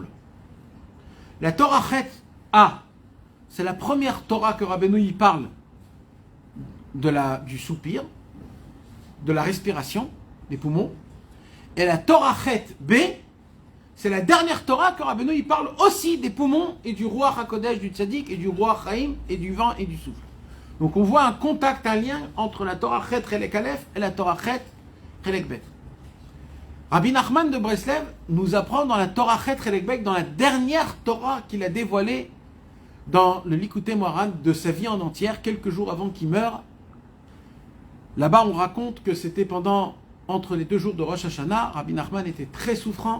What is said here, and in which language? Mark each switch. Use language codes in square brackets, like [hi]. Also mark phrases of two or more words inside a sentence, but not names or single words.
[fr] La Torah Chet A, c'est la première Torah que Rabbeinu y parle du soupir, de la respiration, des poumons. Et la Torah Chet B, c'est la dernière Torah que Rabbeinu y parle aussi des poumons et du [he] רוח הקודש, [fr] du Tzadik, et du [he] רוח חיים, [fr] et du vent et du souffle. Donc on voit un contact, un lien entre la Torah [he] חית חלק אלף [fr] et la Torah [he] חית חלק בית. [fr] Rabbi Nachman de Breslev nous apprend dans la Torah [he] חית חלק בית, [fr] dans la dernière Torah qu'il a dévoilée dans le Likutei Moharan de sa vie en entière, quelques jours avant qu'il meure. Là-bas, on raconte que c'était entre les 2 jours de Rosh Hashanah, Rabbi Nachman était très souffrant.